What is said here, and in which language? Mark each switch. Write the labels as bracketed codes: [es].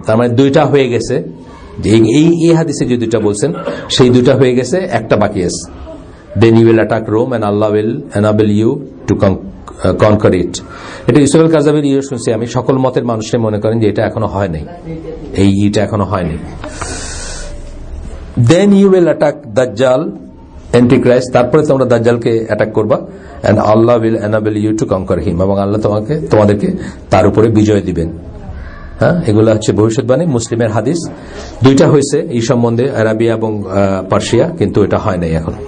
[bn] তার মানে দুইটা হয়ে গেছে, এই হাদিসে যে দুইটা বলছেন সেই দুইটা হয়ে গেছে, একটা বাকি আছে। [en] Then you will attack Rome and Allah will enable you to conquer it. [bn] এটা ইউসুফ আল কাযাবির শুনছি আমি। সকল মতের মানুষরা মনে করেন যে এটা এখনো হয় নাই, এইটা এখনো হয়নি। [en] Then you will attack Dajjal, Antichrist, [bn] তারপরে তোমরা দাজ্জালকে অ্যাটাক করবা, [en] and Allah will enable you to conquer him, [bn] এবং আল্লাহ তোমাদেরকে তার উপরে বিজয় দিবেন। হ্যাঁ, এগুলো হচ্ছে ভবিষ্যৎবাণী, মুসলিমের হাদিস। দুইটা হয়েছে এই সম্বন্ধে, আরাবিয়া এবং পার্সিয়া, কিন্তু এটা হয় নাই এখন।